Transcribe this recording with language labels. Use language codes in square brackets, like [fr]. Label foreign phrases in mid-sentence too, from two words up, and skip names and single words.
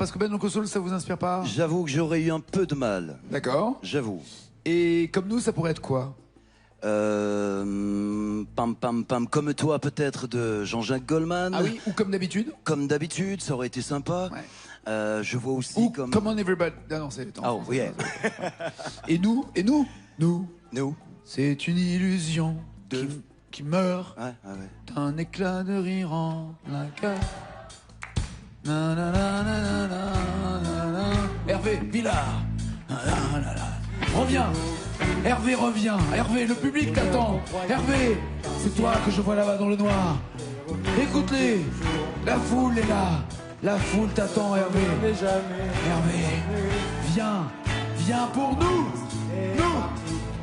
[fr] Parce que Ben Soul, ça vous inspire pas? J'avoue que j'aurais eu un peu de mal. D'accord. J'avoue. Et comme nous, ça pourrait être quoi? Pam pam pam, comme toi peut-être, de Jean-Jacques Goldman. Ah oui, ou comme d'habitude? Comme d'habitude, ça aurait été sympa. Ouais. Je vois aussi Ou comme... Come on Everybody. Ah non, c'est le temps. Oh, oui. Et nous? Et nous? Nous. Nous. C'est une illusion De- qui meurt Ouais, ouais, ouais. d'un éclat de rire en plein cœur. Na, na, na, na, na, na, na, na. Hervé Villard. Na, na, na, na. Reviens. Hervé, reviens. Hervé, le public t'attend. Hervé, c'est toi que je vois là-bas dans le noir. Écoute-les. La foule est là. La foule t'attend, Hervé. Hervé, viens. Viens pour nous. Nous.